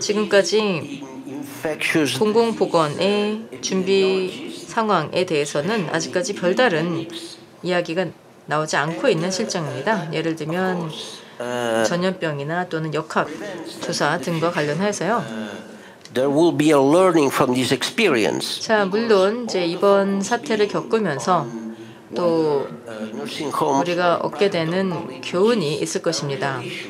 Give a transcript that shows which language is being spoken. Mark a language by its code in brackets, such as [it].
[ko] 지금까지 [en] infectious [ko] 공공보건의 준비 상황에 대해서는 아직까지 별다른 이야기가 나오지 않고 있는 실정입니다. 예를 들면 전염병이나 또는 역학 조사 등과 관련해서요. [en] there will be a learning from this experience. [ko] 자, 물론 이제 이번 사태를 겪으면서 또 우리가 얻게 되는 교훈이 있을 것입니다.